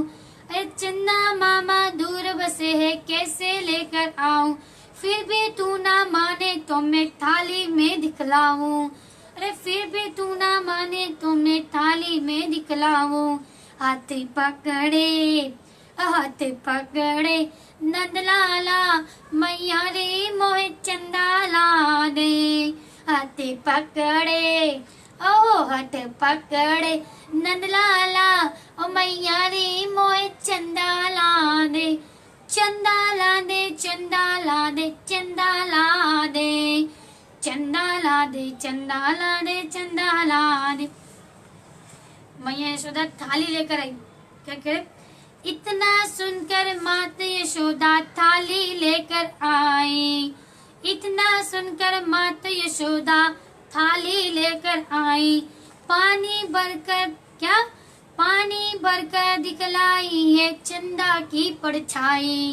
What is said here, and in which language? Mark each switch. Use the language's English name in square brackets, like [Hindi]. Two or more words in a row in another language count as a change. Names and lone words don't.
[Hindi] अरे चंदा मामा दूर बसे है कैसे लेकर आऊं। फिर भी तू ना माने तो मैं थाली में दिखलाऊं। अरे फिर भी तू ना माने तो मैं थाली में दिखलाऊं। [Braj] हाथ पकड़े नंदलाला मैया रे मोहे चंदा ला दे। हाथ पकड़े ओ हाथ पकड़े नंदलाला ओ मैया रे मोहे चंदा ला दे। चंदा ला दे चंदा ला दे चंदा ला दे। चंदा ला दे चंदा ला दे चंदा ला दे। [Hindi] मैया यशोदा थाली लेकर आई। क्या करे इतना सुनकर माता यशोदा थाली लेकर आई। इतना सुनकर माता यशोदा थाली लेकर आई। पानी भरकर दिखलाई है चंदा की परछाई।